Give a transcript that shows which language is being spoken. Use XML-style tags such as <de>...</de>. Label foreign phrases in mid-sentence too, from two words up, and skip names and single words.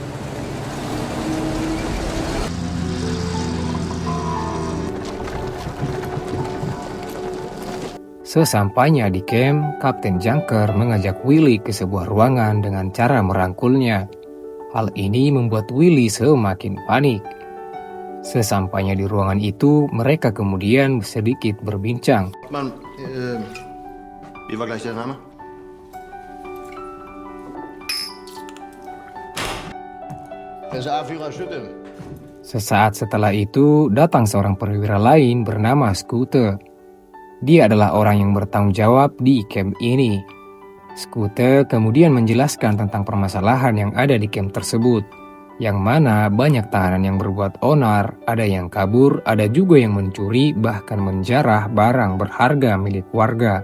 <id>Sesampainya di camp, Kapten Junker mengajak Willy ke sebuah ruangan dengan cara merangkulnya. Hal ini membuat Willy semakin panik. Sesampainya di ruangan itu, mereka kemudian sedikit berbincang.</id> <de>Mann, wie war gleich der Name? SA-Führer Schütte.</de> <id>Sesaat setelah itu, datang seorang perwira lain bernama Scooter. Dia adalah orang yang bertanggung jawab di camp ini. Scooter kemudian menjelaskan tentang permasalahan yang ada di camp tersebut, yang mana banyak tahanan yang berbuat onar, ada yang kabur, ada juga yang mencuri, bahkan menjarah barang berharga milik warga.</id>